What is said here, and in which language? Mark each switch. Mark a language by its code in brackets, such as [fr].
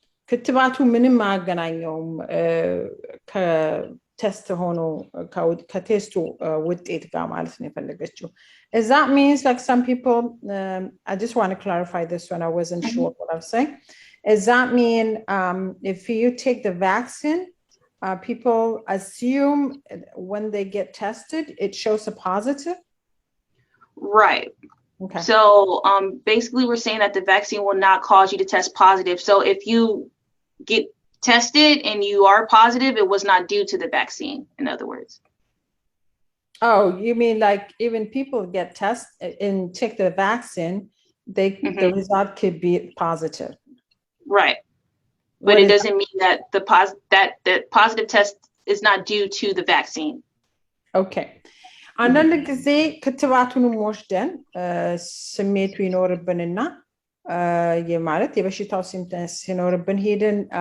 [am] ክትባቱ ምንም አያገናኘውም ከቴስት ሆኖ ከቴስቱ ውጤት ጋር ማለት ነው የፈለገችው። [en] Is that means like some people I just want to clarify this one, I wasn't sure what I'm saying. Does that mean if you take the vaccine people assume when they get tested it shows a positive? Right. Okay. So basically we're saying that the vaccine will not cause you to test positive. So if you get tested and you are positive, it was not due to the vaccine, in other words. Oh, you mean like even people get tested and take the vaccine, the result could be positive. Right. But it doesn't mean that the positive test is not due to the vaccine. Okay. [am] አንዳንድ ጊዜ ክትባቱንም ወስደን ስሜቱ ይኖርብንና የማለት የበሽታው ሲምፕተምስ ሲኖርብን ሄደን